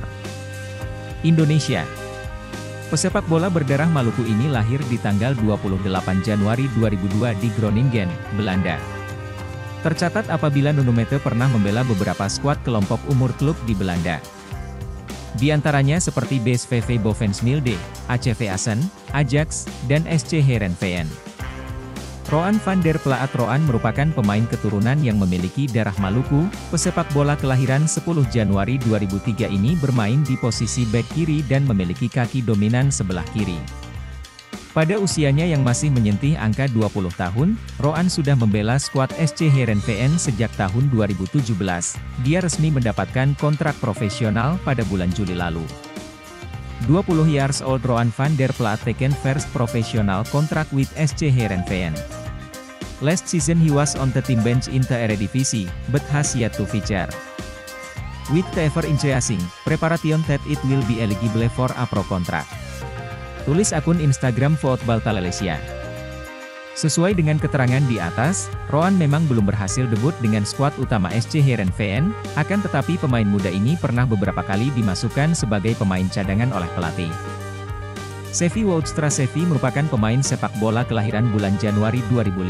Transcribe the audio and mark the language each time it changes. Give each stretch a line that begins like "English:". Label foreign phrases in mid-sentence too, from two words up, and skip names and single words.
Indonesian: Indonesia. Pesepak bola berdarah Maluku ini lahir di tanggal 28 Januari 2002 di Groningen, Belanda. Tercatat apabila Nunumete pernah membela beberapa skuad kelompok umur klub di Belanda. Di antaranya seperti BSVV Bovensmilde, ACV Assen, Ajax, dan SC Heerenveen. Roan van der Plaat Roan merupakan pemain keturunan yang memiliki darah Maluku. Pesepak bola kelahiran 10 Januari 2003 ini bermain di posisi bek kiri dan memiliki kaki dominan sebelah kiri. Pada usianya yang masih menyentuh angka 20 tahun, Roan sudah membela skuad SC Heerenveen sejak tahun 2017. Dia resmi mendapatkan kontrak profesional pada bulan Juli lalu.
English: 20 years old Roan van der Plaat taken first professional contract with SC Heerenveen. Last season he was on the team bench in the Eredivisie, but has yet to feature. With the ever-increasing preparation that it will be eligible for a pro contract.
Indonesian: Tulis akun Instagram Voetbal Malaysia. Sesuai dengan keterangan di atas, Roan memang belum berhasil debut dengan skuad utama SC Heerenveen, akan tetapi pemain muda ini pernah beberapa kali dimasukkan sebagai pemain cadangan oleh pelatih. Sevi Woudstra Sevi merupakan pemain sepak bola kelahiran bulan Januari 2005.